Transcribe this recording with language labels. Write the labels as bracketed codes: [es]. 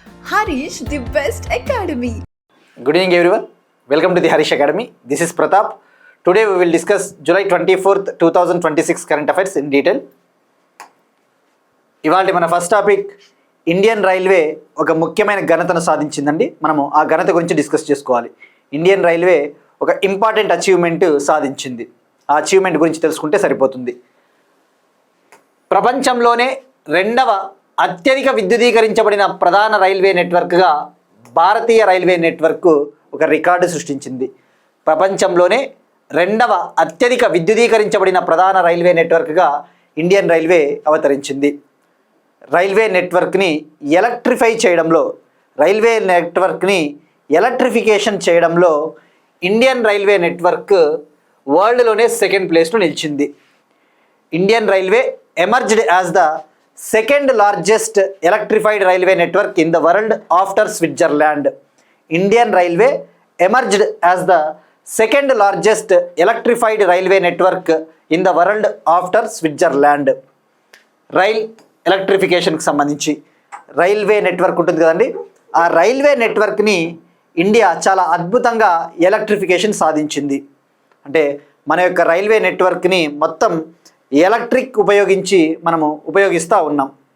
[en] Harish, the best academy. Good evening everyone. Welcome to the Harish Academy. This is Pratap. Today we will discuss July 24th, 2026 current affairs in detail. [te] ఇవాళ మన first topic Indian railway ఒక ముఖ్యమైన ఘనతను సాధించిందండి. మనము ఆ ఘనత గురించి discuss చేసుకోవాలి. ఇండియన్ రైల్వే ఒక ఇంపార్టెంట్ అచీవ్మెంట్ సాధించింది. ఆ అచీవ్మెంట్ గురించి తెలుసుకుంటే సరిపోతుంది. ప్రపంచంలోనే రెండవ అత్యధిక విద్యుదీకరించబడిన ప్రధాన రైల్వే నెట్వర్క్గా భారతీయ రైల్వే నెట్వర్క్ ఒక రికార్డు సృష్టించింది. ప్రపంచంలోనే రెండవ అత్యధిక విద్యుదీకరించబడిన ప్రధాన రైల్వే నెట్వర్క్గా ఇండియన్ రైల్వే అవతరించింది. రైల్వే నెట్వర్క్ని ఎలక్ట్రిఫై చేయడంలో, రైల్వే నెట్వర్క్ని ఎలక్ట్రిఫికేషన్ చేయడంలో ఇండియన్ రైల్వే నెట్వర్క్ వరల్డ్లోనే సెకండ్ ప్లేస్లో నిలిచింది. [en] Indian railway emerged as the second largest electrified railway network in the world after Switzerland. Indian Railway emerged as the second largest electrified railway network in the world after Switzerland. [te] Rail ఎలక్ట్రిఫికేషన్కి సంబంధించి railway network ఉంటుంది కదండి, ఆ railway నెట్వర్క్ని India చాలా అద్భుతంగా electrification సాధించింది. అంటే మన యొక్క రైల్వే నెట్వర్క్ని మొత్తం ఎలక్ట్రిక్ ఉపయోగించి మనము ఉపయోగిస్తూ ఉన్నాం.